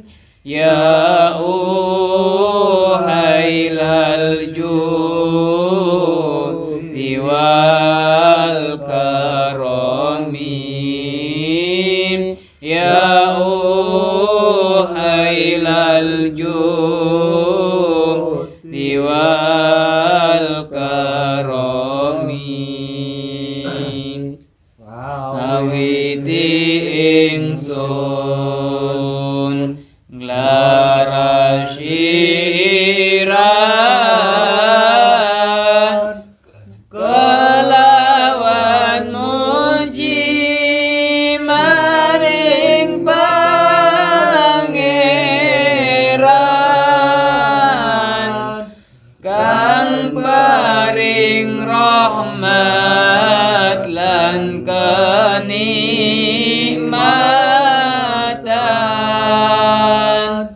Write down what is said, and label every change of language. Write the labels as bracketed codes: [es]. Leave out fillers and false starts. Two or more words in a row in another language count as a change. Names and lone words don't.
[ar] يا أهيل الجود والكرم. يا أهيل الجود والكرم. [jv] Awiti ingsun nglaras syiran kelawan muji maring pangeran kang paring rahmat lan kenikmatan.